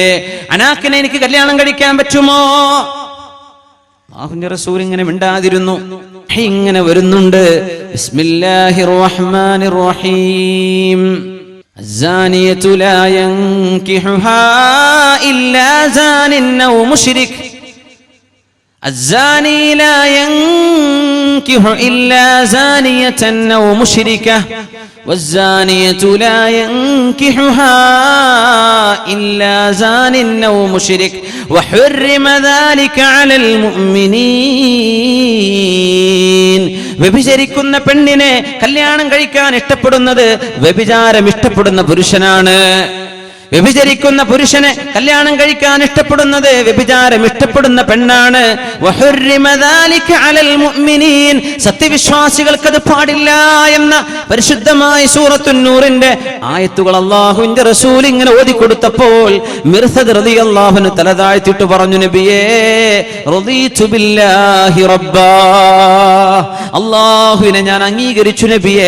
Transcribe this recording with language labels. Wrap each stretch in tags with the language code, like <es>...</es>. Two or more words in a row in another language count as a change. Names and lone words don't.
<ml>അനാഖിനെ എനിക്ക് കല്യാണം കഴിക്കാൻ പറ്റുമോ? അല്ലാഹുവിന്റെ റസൂൽ ഇങ്ങനെ മിണ്ടാതിരുന്നു. ഇങ്ങനെ വരുന്നുണ്ട്.</ml> <ar>بسم الله الرحمن الرحيم. الزانية لا ينكحها إلا زان أو مشرك. الزاني لا ينكح إلا زانية أو مشركة والزانية لا ينكحها إلا زان أو مشرك وحرم ذلك على المؤمنين.</ar> <ml>വ്യഭിചരിക്കുന്ന പെണ്ണിനെ കല്യാണം കഴിക്കാൻ ഇഷ്ടപ്പെടുന്നത് വ്യഭിചാരം ഇഷ്ടപ്പെടുന്ന പുരുഷനാണ്. വ്യഭിചരിക്കുന്ന പുരുഷനെ കല്യാണം കഴിക്കാൻ ഇഷ്ടപ്പെടുന്നത് വ്യഭിചാരം ഇഷ്ടപ്പെടുന്ന പെണ്ണാണ്. സത്യവിശ്വാസികൾക്കത് പാടില്ല എന്ന പരിശുദ്ധമായ സൂറത്തുൻ നൂറിന്റെ ആയത്തുകൾ അല്ലാഹുവിന്റെ റസൂൽ ഇങ്ങനെ ഓതിക്കൊടുത്തപ്പോൾ മിർസദ്</ml> <ar>رضي الله عنه</ar> <ml>തല താഴ്ത്തിയിട്ട് പറഞ്ഞു, നബിയേ,</ml> <ar>رضيت بالله ربا,</ar> <ml>അല്ലാഹുവിനെ ഞാൻ അംഗീകരിച്ചു നബിയേ.</ml>